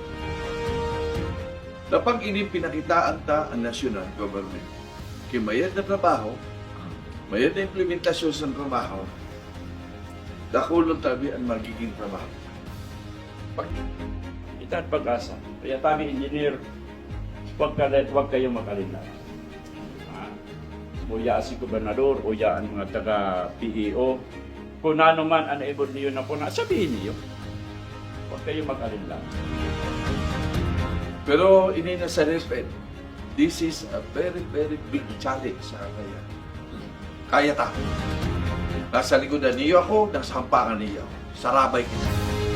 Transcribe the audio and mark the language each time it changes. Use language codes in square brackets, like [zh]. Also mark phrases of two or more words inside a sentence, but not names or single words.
[tl] Napag pinakita ang national government. [bik] Kaya mayad na trabaho, mayad na implementasyon sa trabaho, dakulong tabi ang magiging trabaho. Ita't pag-asa. Kaya tabi engineer, [tl] huwag kayong mag-alala. [bik] Uya si gobernador, uya ang mga taga-PEO. [tl] Kung ano man ang ibon niyo na po na, sabihin niyo. Huwag kayong mag-alala. [bik] Pero inina sa DepEd, [en] this is a very, very big challenge [bik] sa kaya. Kaya ta. Nasa likodan niyo ako, nasa hampakan niyo ako. Sarabay kita.